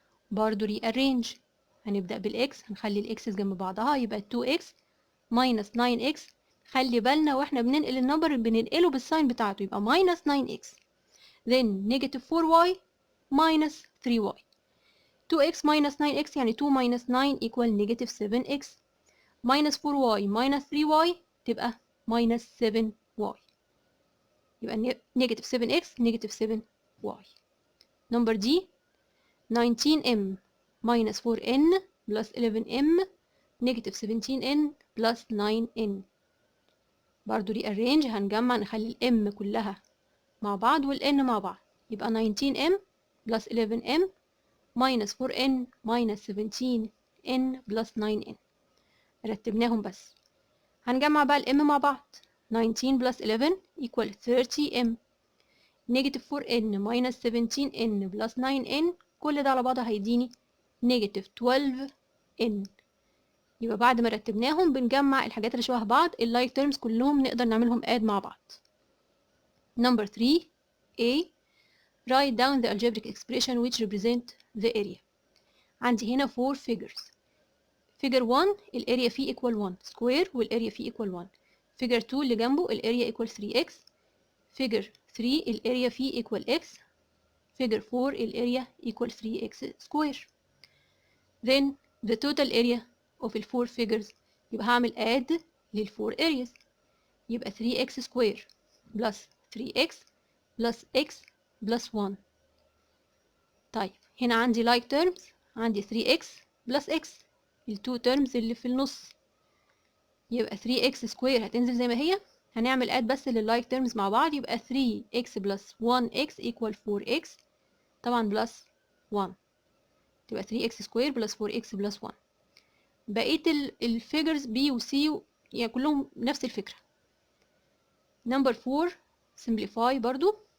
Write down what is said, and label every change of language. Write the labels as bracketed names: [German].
[Arabic] برضو rearrange، هنبدأ بالx هنخلي الx's جنب بعضها يبقى [English] 2x minus 9x. [Arabic] خلي بالنا واحنا بننقل النمبر بننقله بالساين بتاعته، يبقى [English] minus 9x then negative 4y minus 3y. 2x minus 9x [Arabic] يعني [English] 2 minus 9 equal negative 7x minus 4y minus 3y [Arabic] تبقى [English] minus 7y، [Arabic] يبقى [English] negative 7x negative 7y. Number D 19m minus 4n plus 11m negative 17n plus 9n. [Arabic] برضو rearrange هنجمع نخلي الm كلها مع بعض والn مع بعض، يبقى [English] 19m plus 11m minus 4n minus 17n plus 9n. [Arabic] رتبناهم بس. هنجمع بقى الm مع بعض. [English] 19 plus 11 equal 30m negative 4n minus 17n plus 9n [Arabic] كل ده على بعضه هيديني [English] negative 12n. [Arabic] يبقى بعد ما رتبناهم بنجمع الحاجات اللي شبه بعض ال [English] like terms [Arabic] كلهم نقدر نعملهم add مع بعض. [English] Number 3a write down the algebraic expression which represent the area. [Arabic] عندي هنا 4 figures. [English] figure 1 الاريا فيه equal 1 square والاريا فيه equal 1. figure 2 [Arabic] اللي جنبه الاريا [English] equal 3x. figure 3 الاريا فيه equal x. figure 4 الاريا equal 3x square. then the total area of ال 4 figures [Arabic] يبقى هعمل [English] add لل 4 areas، يبقى 3x square plus 3x plus x plus 1. [Arabic] طيب هنا عندي [English] like terms، [Arabic] عندي 3x plus x ال 2 terms اللي في النص، يبقى [English] 3x square هتنزل زي ما هي، هنعمل add بس لل like terms مع بعض، يبقى 3x plus 1x equal 4x طبعا plus 1، [Arabic] تبقى 3x square plus 4x plus 1. بقية الفيجرز B و C يعني كلهم نفس الفكرة. [English] number 4 simplify [Arabic] برضو.